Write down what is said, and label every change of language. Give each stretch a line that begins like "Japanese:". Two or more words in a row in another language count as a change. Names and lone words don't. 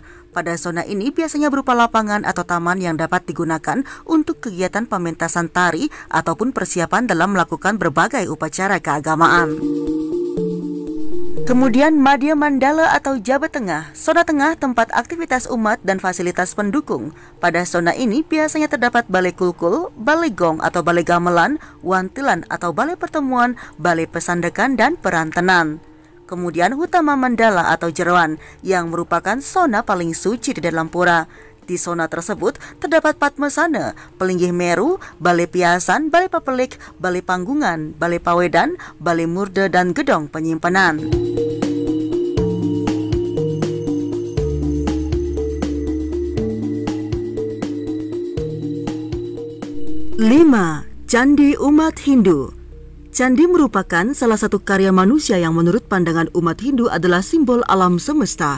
Indonesian: Pada zona ini biasanya berupa lapangan atau taman yang dapat digunakan untuk kegiatan pementasan tari ataupun persiapan dalam melakukan berbagai upacara keagamaan. Kemudian Madhya Mandala atau Jabat Tengah, zona tengah tempat aktivitas umat dan fasilitas pendukung. Pada zona ini biasanya terdapat balai kulkul, balai gong atau balai gamelan, wantilan atau balai pertemuan, balai pesandekan, dan perantenan. Kemudian Hutama Mandala atau Jeroan yang merupakan zona paling suci di dalam pura. Di zona tersebut terdapat Padmasana, Pelinggih Meru, Balai Piasan, Balai Papelik, Balai Panggungan, Balai Pawedan, Balai Murda, dan Gedong Penyimpanan. 5. Candi umat Hindu. Candi merupakan salah satu karya manusia yang menurut pandangan umat Hindu adalah simbol alam semesta.